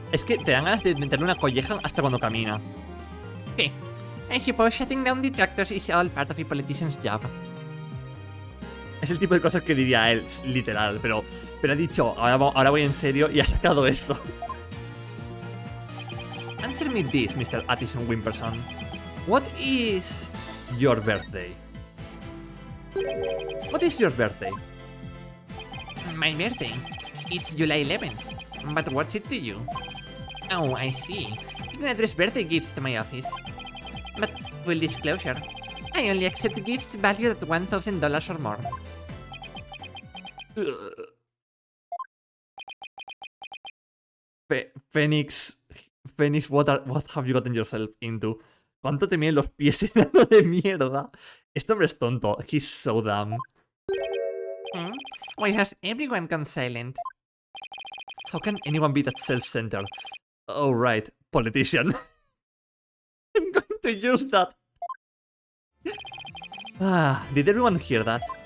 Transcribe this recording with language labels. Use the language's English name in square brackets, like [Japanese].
[Spanish] Es que te dan ganas de meterle una colleja hasta cuando camina. [English] Okay. I suppose shutting down detractors is all part of a politician's job. [Spanish] Es el tipo de cosas que diría él, literal. Pero ha dicho, ahora voy en serio y ha sacado eso. [English] Answer me this, Mr. Addison Wimperson. What is your birthday? What is your birthday? My birthday. It's July 11th. But what's it to you? Oh, I see. You can address birthday gifts to my office. But full disclosure, I only accept gifts valued at $1,000 or more. Phoenix, what have you gotten yourself into? [Spanish] ¿Cuánto te miden los pies, enano de mierda? Este hombre es tonto. [English] He's so dumb. Hmm? Why has everyone gone silent? How can anyone be that self-centered? Oh, right. Politician. I'm going to use that. Ah, did everyone hear that?